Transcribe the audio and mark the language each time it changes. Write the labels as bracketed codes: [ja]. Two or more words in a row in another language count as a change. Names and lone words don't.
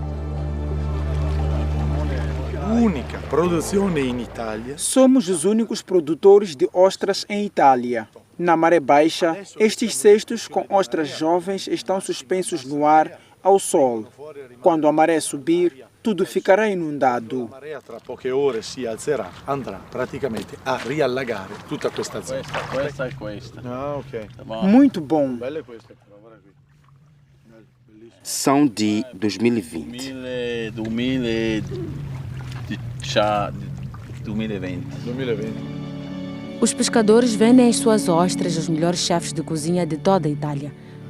[pt] Única produção em Itália. Somos os únicos produtores de ostras em Itália. Na maré baixa, estes cestos com ostras jovens estão suspensos no ar ao sol. Quando a maré subir, tudo ficará inundado. A maré [it] tra poche ore si alzerà, andrà praticamente a riallagare tutta questa zona. Questa e questa. [pt] Ah, ok. Muito bom. São de 2020. 2020. Os pescadores vendem as suas ostras aos melhores chefes de cozinha de toda a Itália.